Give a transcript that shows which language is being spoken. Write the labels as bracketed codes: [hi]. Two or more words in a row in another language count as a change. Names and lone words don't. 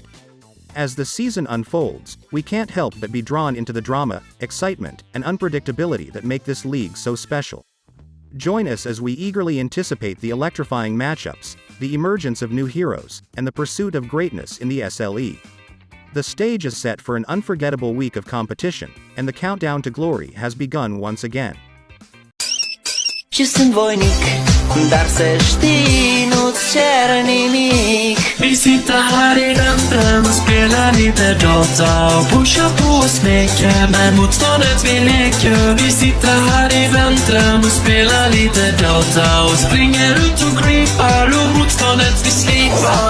[en] As the season unfolds, we can't help but be drawn into the drama, excitement, and unpredictability that make this league so special. Join us as we eagerly anticipate the electrifying matchups, the emergence of new heroes, and the pursuit of greatness in the SLE. The stage is set for an unforgettable week of competition, and the countdown to glory has begun once again. [ro] Și sunt voinic, dar să știi, nu-ți cer nimic. [sv] Visita här i väntan och spelar lite data och pushar på och smeker med motståndet vi leker. Vi sitter här i väntan och spelar lite data och springer ut och creepar och motståndet vi slipar.